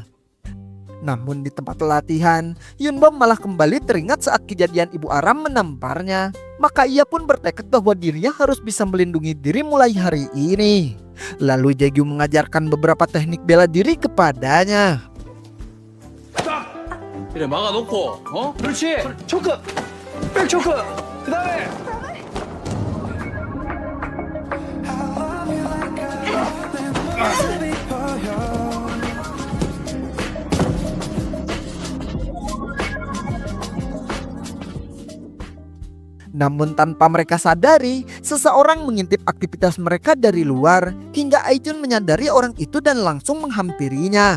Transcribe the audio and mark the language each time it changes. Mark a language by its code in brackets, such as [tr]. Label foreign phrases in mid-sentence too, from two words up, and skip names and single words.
[id] Namun di tempat latihan, Yunbom malah kembali teringat saat kejadian Ibu Aram menamparnya. Maka ia pun bertekad bahwa dirinya harus bisa melindungi diri mulai hari ini. Lalu Jaegyu mengajarkan beberapa teknik bela diri kepadanya. [ko] 이래 막아놓고 그렇지 [en] choke back choke [ko] 그 다음에 [id] Namun tanpa mereka sadari, seseorang mengintip aktivitas mereka dari luar hingga Aijun menyadari orang itu dan langsung menghampirinya.